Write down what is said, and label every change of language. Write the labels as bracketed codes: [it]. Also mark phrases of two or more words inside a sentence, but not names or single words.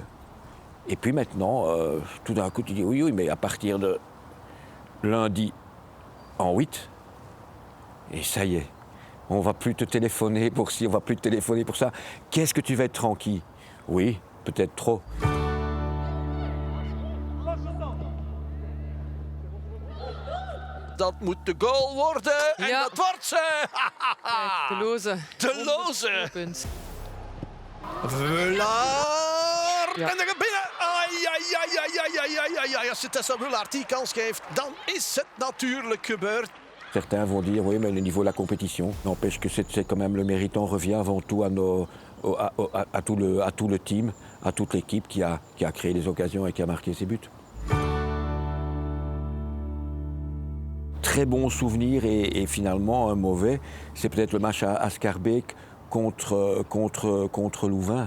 [fr] Et puis maintenant, tout d'un coup tu dis oui, mais à partir de lundi en 8, et ça y est, on va plus te téléphoner pour ci, on va plus te téléphoner pour ça. Qu'est-ce que tu vas être tranquille? Oui, peut-être trop. [nl] Dat moet de goal worden en dat wordt ze! De Loze. De Loze! Vulaar! En dan gaat binnen! Ai. Als je Tessa Vulaar die kans geeft, dan is het natuurlijk gebeurd. [fr] Certains vont dire, oui, mais le niveau de la compétition n'empêche que c'est quand même le méritant revient avant tout à tout le team, à toute l'équipe qui a créé les occasions et qui a marqué ses buts. Très bon souvenir et finalement un mauvais, c'est peut-être le match à Schaerbeek contre Louvain.